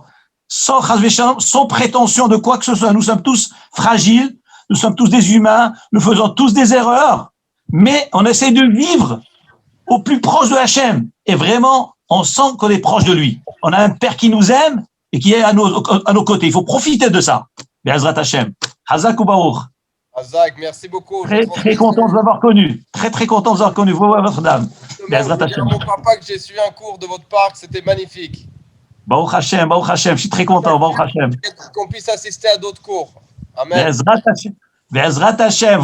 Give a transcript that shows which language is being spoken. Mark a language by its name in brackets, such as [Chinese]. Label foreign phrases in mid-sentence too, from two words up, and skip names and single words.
[French] Sans prétention de quoi que ce soit. Nous sommes tous fragiles, nous sommes tous des humains, nous faisons tous des erreurs. Mais on essaie de vivre au plus proche de Hachem. Et vraiment, on sent qu'on est proche de lui. On a un Père qui nous aime et qui est à nos côtés. Il faut profiter de ça. [Hebrew] בעזרת השם. חזק וברוך. [French] Hazak, merci beaucoup. Très content de vous avoir connu. Très content de vous avoir connu. Vous et votre dame. [Hebrew] בעזרת השם. [French] Mon papa que j'ai suivi un cours de votre part, c'était magnifique. [Hebrew] ברוך השם. [French] Je suis très content. [Hebrew] ברוך השם. [French] Qu'on puisse assister à d'autres cours. Amen. [Hebrew] בעזרת השם.